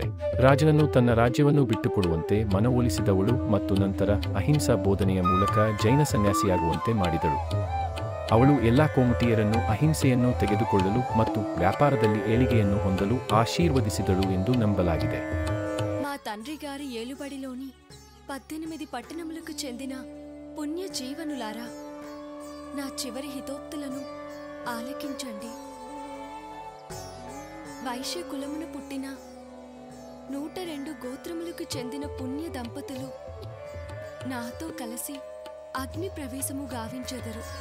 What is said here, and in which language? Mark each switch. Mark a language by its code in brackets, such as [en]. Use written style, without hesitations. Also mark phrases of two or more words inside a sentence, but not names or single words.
[kn] ರಾಜನನ್ನು ತನ್ನ ರಾಜ್ಯವನ್ನು ಬಿಟ್ಟುಕೊಡುವಂತೆ ಮನವೊಲಿಸಿದವಳು ಮತ್ತು ನಂತರ ಅಹಿಂಸಾ ಬೋಧನೆಯ ಮೂಲಕ ಜೈನ ಸನ್ಯಾಸಿಯಾಗುವಂತೆ ಮಾಡಿದಳು. ಅವಳು ಎಲ್ಲಾ ಕೋಮಟಿಯರನ್ನು ಅಹಿಂಸೆಯನ್ನು ತೆಗೆದುಕೊಳ್ಳಲು ಮತ್ತು ವ್ಯಾಪಾರದಲ್ಲಿ ಏಳಿಗೆಯನ್ನು ಹೊಂದಲು ಆಶೀರ್ವದಿಸಿದಳು ಎಂದು ನಂಬಲಾಗಿದೆ. [te] మా తండ్రి గారి ఏలుబడిలోని 18 పట్టణములకు చెందిన పుణ్య జీవనులారా, నా చివరి హితోక్తులను ఆలకించండి. వైశ్య కులమున పుట్టిన 102 గోత్రములకు చెందిన పుణ్య దంపతులు నాతో కలిసి అగ్ని ప్రవేశము గావించెదరు.